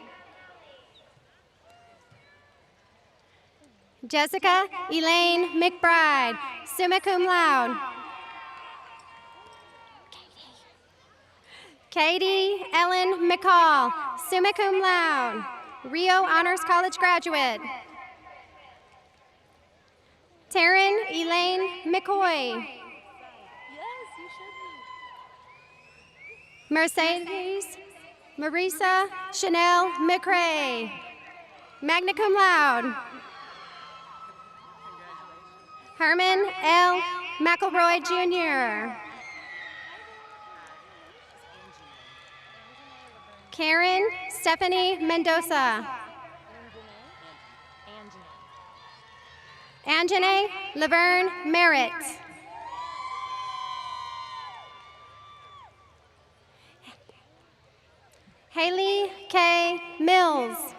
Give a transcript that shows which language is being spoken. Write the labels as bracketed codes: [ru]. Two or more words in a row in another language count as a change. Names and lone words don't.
[en] Jessica Elaine McBride, [la] summa cum laude. [en] Katie Ellen McCall, [la] summa cum laude, [en] Rio Honors College graduate. Taryn Elaine McCoy. Mercedes Marisa Chanel McRae, [la] magna cum laude. [en] Herman L. McElroy Jr. Karen Stephanie Mendoza. Anjanae Laverne Merritt. Haley K. Mills.